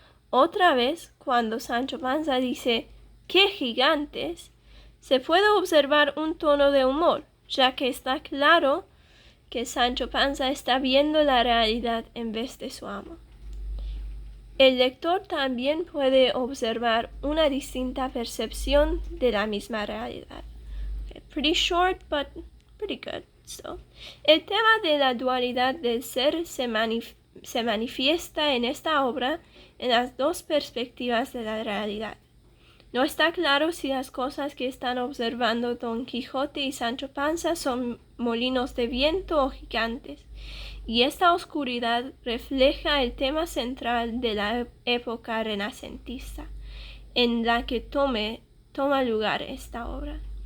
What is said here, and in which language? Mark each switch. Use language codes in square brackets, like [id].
[es] Otra vez, cuando Sancho Panza dice ¡qué gigantes!, se puede observar un tono de humor, ya que está claro que Sancho Panza está viendo la realidad en vez de su amo. El lector también puede observar una distinta percepción de la misma realidad. [en] Okay, pretty short, but pretty good still. [es] El tema de la dualidad del ser se manifiesta en esta obra en las dos perspectivas de la realidad. No está claro si las cosas que están observando Don Quijote y Sancho Panza son molinos de viento o gigantes, y esta oscuridad refleja el tema central de la época renacentista, en la que toma lugar esta obra.